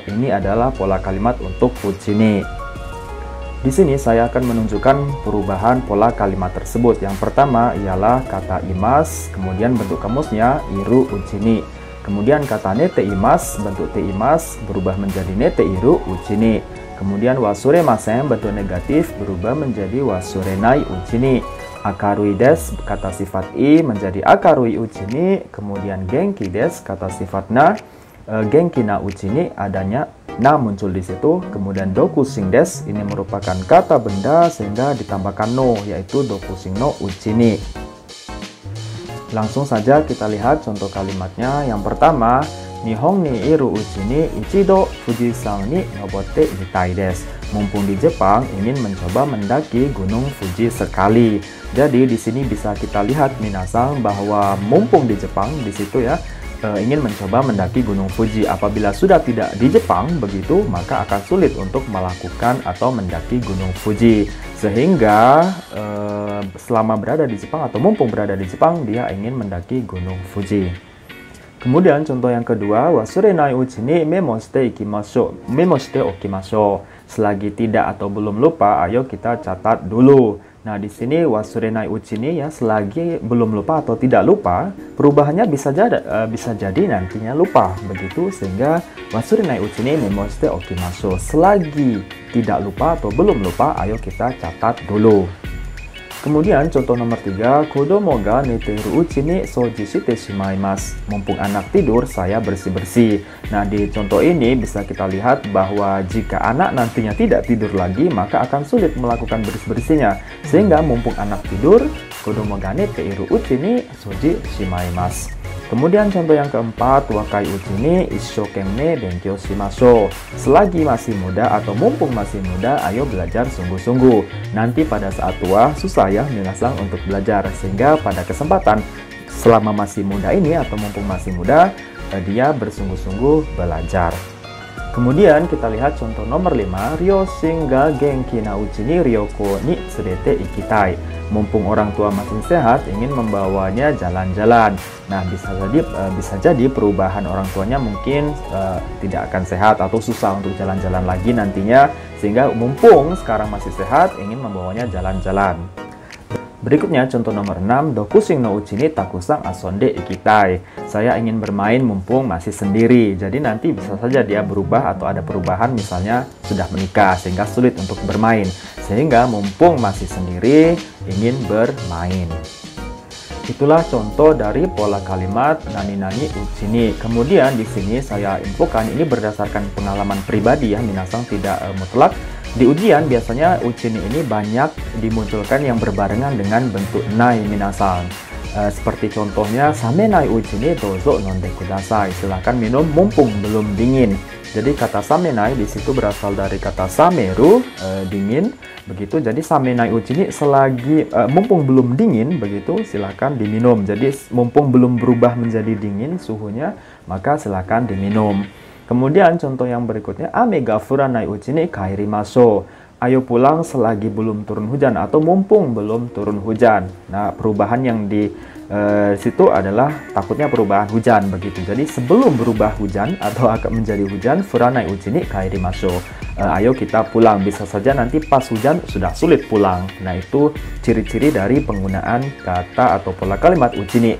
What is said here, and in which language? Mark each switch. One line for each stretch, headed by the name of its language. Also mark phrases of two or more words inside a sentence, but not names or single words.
Indonesian: Ini adalah pola kalimat untuk uchini. Di sini saya akan menunjukkan perubahan pola kalimat tersebut. Yang pertama ialah kata imas, kemudian bentuk kamusnya
Japanese: いるうちに.
Indonesian: Kemudian kata
Japanese: ねています,
Indonesian: bentuk
Japanese: ています
Indonesian: berubah menjadi
Japanese: 寝ているうちに.
Indonesian: Kemudian
Japanese: 忘れません,
Indonesian: bentuk negatif berubah menjadi
Japanese: 忘れないうちに. 明るいです,
Indonesian: kata sifat i menjadi
Japanese: 明るいうちに.
Indonesian: Kemudian
Japanese: 元気です,
Indonesian: kata sifat na.
Japanese: 元気なうちに
Indonesian: adanya na muncul di situ. Kemudian
Japanese: 独身です,
Indonesian: ini merupakan kata benda sehingga ditambahkan no, yaitu
Japanese: 独身のうちに.
Indonesian: Langsung saja kita lihat contoh kalimatnya. Yang pertama,
Japanese: 日本にいるうちに一度富士山に登ってみたいです.
Indonesian: Mumpung di Jepang, ingin mencoba mendaki Gunung Fuji sekali. Jadi di sini bisa kita lihat minasan bahwa mumpung di Jepang di situ ya, ingin mencoba mendaki Gunung Fuji. Apabila sudah tidak di Jepang begitu, maka akan sulit untuk melakukan atau mendaki Gunung Fuji. Sehingga selama berada di Jepang atau mumpung berada di Jepang, dia ingin mendaki Gunung Fuji. Kemudian contoh yang kedua,
Japanese: 忘れないうちにメモしていきましょう. メモしておきましょう.
Indonesian: Selagi tidak atau belum lupa, ayo kita catat dulu. Nah, di sini
Japanese: 忘れないうちに
Indonesian: ya, selagi belum lupa atau tidak lupa, perubahannya bisa jadi nantinya lupa begitu, sehingga
Japanese: 忘れないうちにメモしておきましょう.
Indonesian: Selagi tidak lupa atau belum lupa, ayo kita catat dulu. Kemudian contoh nomor 3,
Japanese: 子供が寝てるうちに掃除してしまいます.
Indonesian: Mumpung anak tidur, saya bersih-bersih. Nah, di contoh ini bisa kita lihat bahwa jika anak nantinya tidak tidur lagi, maka akan sulit melakukan bersih-bersihnya. Sehingga mumpung anak tidur,
Japanese: 子供が寝てるうちに掃除しまいます.
Indonesian: Kemudian contoh yang keempat,
Japanese: 若いうちに一生懸命勉強しましょう.
Indonesian: Selagi masih muda atau mumpung masih muda, ayo belajar sungguh-sungguh. Nanti pada saat tua susah ya minasan untuk belajar, sehingga pada kesempatan selama masih muda ini atau mumpung masih muda, dia bersungguh-sungguh belajar. Kemudian kita lihat contoh nomor 5,
Japanese: 両親が元気なうちに旅行に連れて行きたい.
Indonesian: Mumpung orang tua masih sehat, ingin membawanya jalan-jalan. Nah, bisa jadi perubahan orang tuanya mungkin tidak akan sehat atau susah untuk jalan-jalan lagi nantinya, sehingga mumpung sekarang masih sehat, ingin membawanya jalan-jalan. Berikutnya contoh nomor 6,
Japanese: 独身のうちにたくさん遊んで行きたい.
Indonesian: Saya ingin bermain mumpung masih sendiri. Jadi nanti bisa saja dia berubah atau ada perubahan, misalnya sudah menikah sehingga sulit untuk bermain. Sehingga mumpung masih sendiri ingin bermain. Itulah contoh dari pola kalimat
Japanese: 何々うちに.
Indonesian: Kemudian di sini saya infokan ini berdasarkan pengalaman pribadi ya, minasan tidak mutlak. Di ujian biasanya uchini ini banyak dimunculkan yang berbarengan dengan bentuk nai minasan. Seperti contohnya
Japanese: 冷めないうちにどうぞ飲んでください.
Indonesian: Silahkan minum mumpung belum dingin. Jadi kata samenai di situ berasal dari kata sameru, dingin. Begitu, jadi
Japanese: 冷めないうちに
Indonesian: selagi mumpung belum dingin begitu, silahkan diminum. Jadi mumpung belum berubah menjadi dingin suhunya, maka silahkan diminum. Kemudian contoh yang berikutnya,
Japanese: 雨が降らないうちに帰りましょう.
Indonesian: Ayo pulang selagi belum turun hujan atau mumpung belum turun hujan. Nah, perubahan yang di situ adalah takutnya perubahan hujan begitu. Jadi sebelum berubah hujan atau akan menjadi hujan,
Japanese: 降らないうちに帰りましょう.
Indonesian: Ayo kita pulang. Bisa saja nanti pas hujan sudah sulit pulang. Nah, itu ciri-ciri dari penggunaan kata atau pola kalimat uchini.